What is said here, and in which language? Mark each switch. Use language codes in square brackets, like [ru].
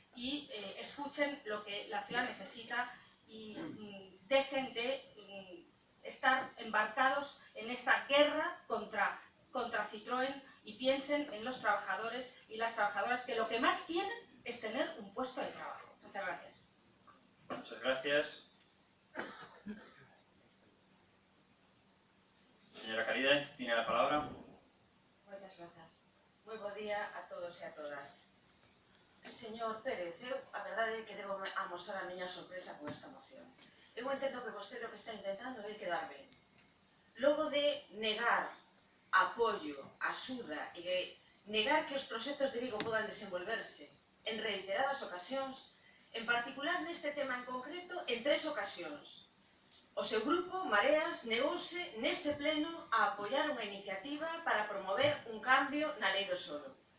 [es] y escuchen lo que la ciudad necesita y dejen de estar embarcados en esta guerra contra Citroën y piensen en los trabajadores y las trabajadoras, que lo que más quieren es tener un puesto de trabajo. Muchas gracias. Muchas gracias. Señora Caride, tiene la palabra. [gl] Moitas grazas. Moi bo día a todos e a todas. Señor Pérez, a verdade é que debo amosar a miña sorpresa con esta moción. Eu entendo que vostede o que está intentando é quedar ben. Logo de negar apoio, axuda e de negar que os proxectos de Vigo podan desenvolverse en reiteradas ocasións, en particular neste tema en concreto, en 3 ocasións. O seu grupo, Mareas, negouse neste pleno a apoiar unha iniciativa para promover un cambio na lei do solo.